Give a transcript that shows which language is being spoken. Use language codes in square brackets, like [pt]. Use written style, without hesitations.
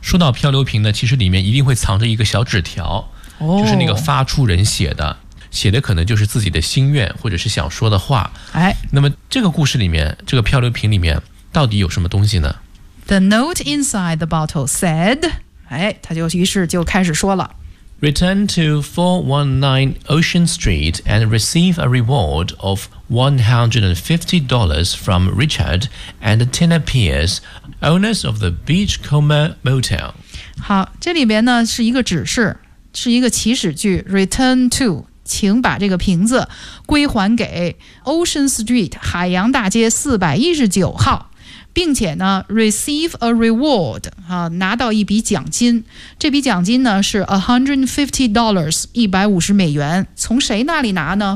[zh] 说到漂流瓶呢，其实里面一定会藏着一个小纸条、哦、就是那个发出人写的，写的可能就是自己的心愿或者是想说的话。哎，那么这个故事里面，这个漂流瓶里面到底有什么东西呢？ [en] The note inside the bottle said， [zh] 哎，他就于是就开始说了， [en] Return to 419 Ocean Street and receive a reward of $150 from Richard and Tina Pierce, owners of the Beachcomber Motel. [zh] 好，这里边呢是一个指示，是一个祈使句。 [en] Return to， [zh] 请把这个瓶子归还给 Ocean Street 海洋大街419号。并且呢 [en] receive a reward、 [zh] 啊、拿到一笔奖金，这笔奖金呢是$150 $150，从谁那里拿呢？